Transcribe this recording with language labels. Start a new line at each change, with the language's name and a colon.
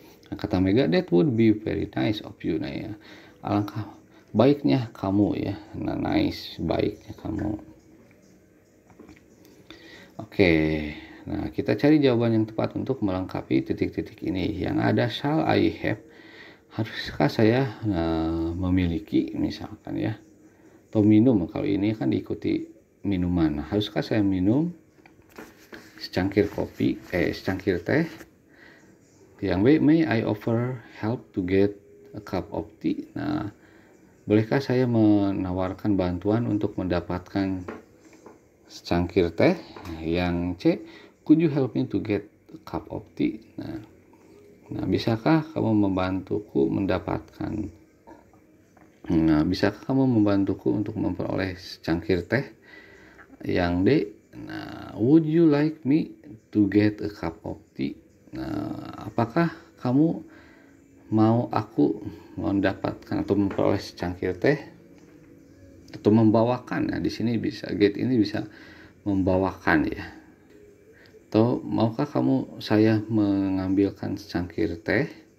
Indonesian: Nah, kata Mega,
English: that would be very nice of you.
Indonesian: Nah ya, alangkah baiknya kamu ya. Nah, nice, baiknya kamu. Oke, nah kita cari jawaban yang tepat untuk melengkapi titik-titik ini. Yang ada
English: shall I have,
Indonesian: haruskah saya memiliki misalkan ya, atau minum. Kalau ini kan diikuti minuman. Nah, haruskah saya minum secangkir kopi, secangkir teh.
English: Yang B, may I offer help to get a cup of tea.
Indonesian: Nah, bolehkah saya menawarkan bantuan untuk mendapatkan secangkir teh.
English: Yang C, could you help me to get a cup of tea?
Indonesian: Nah, bisakah kamu membantuku mendapatkan? Nah, bisakah kamu membantuku untuk memperoleh secangkir teh? Yang D, nah,
English: would you like me to get a cup of tea?
Indonesian: Nah, apakah kamu mau aku mendapatkan atau memperoleh secangkir teh? Atau membawakan. Nah, di sini bisa get ini bisa membawakan ya. Atau maukah kamu saya mengambilkan secangkir teh?